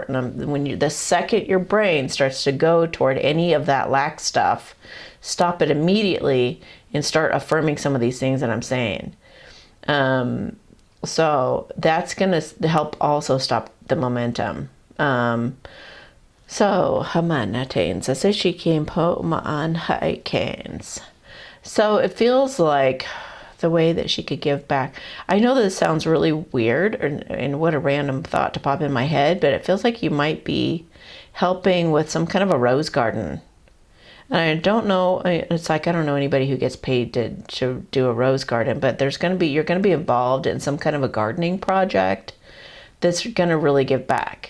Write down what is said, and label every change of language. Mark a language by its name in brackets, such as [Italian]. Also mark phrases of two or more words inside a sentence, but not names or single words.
[English] And the second your brain starts to go toward any of that lack stuff, stop it immediately and start affirming some of these things that I'm saying. So that's going to help also stop the momentum. So, hamanatain sasishikin po maan haikans. So it feels like the way that she could give back. I know this sounds really weird, and what a random thought to pop in my head, but it feels like you might be helping with some kind of a rose garden. And I don't know, it's like I don't know anybody who gets paid to do a rose garden, but you're going to be involved in some kind of a gardening project that's going to really give back.